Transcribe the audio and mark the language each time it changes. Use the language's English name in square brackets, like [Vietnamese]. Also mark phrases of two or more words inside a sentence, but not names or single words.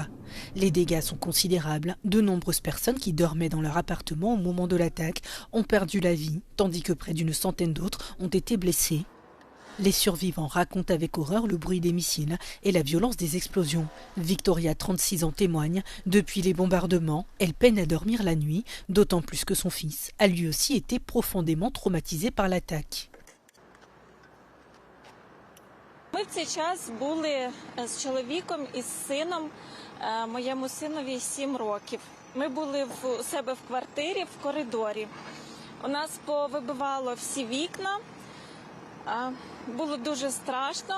[French] Les dégâts sont considérables. De nombreuses personnes qui dormaient dans leur appartement au moment de l'attaque ont perdu la vie, tandis que près d'une centaine d'autres ont été blessés. Les survivants racontent avec horreur le bruit des missiles et la violence des explosions. Victoria, 36 ans, témoigne. Depuis les bombardements, elle peine à dormir la nuit, d'autant plus que son fils a lui aussi été profondément traumatisé par l'attaque. [Ukrainian] Ми в цей час були з чоловіком і з сином, моєму синові 7 років. Ми були у себе в квартирі, в коридорі. У нас повибивало всі вікна, було дуже страшно.